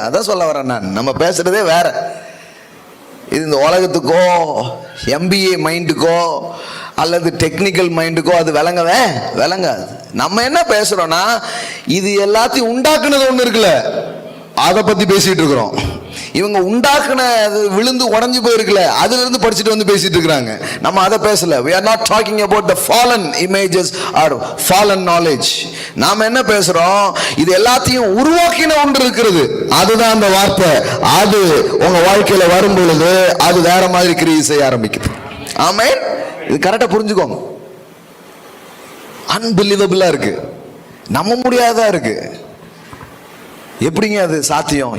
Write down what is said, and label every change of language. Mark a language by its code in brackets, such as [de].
[ta] அதான் சொல்ல வரேன் நான், நம்ம பேசுறதே வேற. இது இந்த உலகத்துக்கோ எம்பிஏ மைண்டுக்கோ அல்லது டெக்னிக்கல் மைண்டுக்கோ அது விளங்காது. நம்ம என்ன பேசுறோம்னா, இது எல்லாத்தையும் உண்டாக்குனது ஒண்ணு இருக்குல்ல, அதை பத்தி பேசிட்டு இருக்கிறோம். இவங்க உண்டாக்குன விழுந்து உடஞ்சு போயிருக்குல்ல, அதுல இருந்து படிச்சுட்டு வந்து பேசிட்டு இருக்கிறாங்க. நம்ம அதை பேசல. [en] we are not talking about the fallen images or fallen knowledge. [ta] நாம என்ன பேசுறோம்? இது எல்லாத்தையும் உருவாக்கின ஒன்று இருக்கிறது, அதுதான் அந்த வார்த்தை. அது உங்க வாழ்க்கையில வரும் பொழுது அது வேற மாதிரி கிரியை செய்ய ஆரம்பிக்குது. ஆமென். இது கரெக்டா புரிஞ்சுக்கோங்க. அன்பிலீவபிளா இருக்கு, நம்ப முடியாதா இருக்கு. எப்படிங்க அது சாத்தியம்?